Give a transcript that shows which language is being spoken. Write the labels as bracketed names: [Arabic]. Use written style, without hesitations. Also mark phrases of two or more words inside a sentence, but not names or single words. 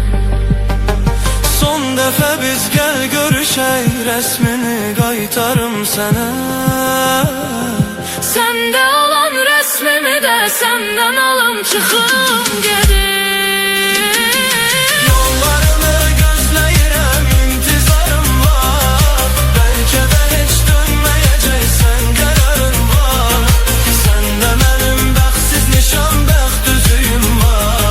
[Azerbaijani] Son dəfə biz gəl görüşək, rəsmini qaytarım sənə. Səndə olan rəsmimi də səndən alım, çıxım gedim. Yollarını gözləyirəm, intizarım var. [Turkish] Belki de hiç dönmeyeceksen kararın var. [Azerbaijani] Səndə mənim bəxtsiz nişan, bəxt üzüyüm var.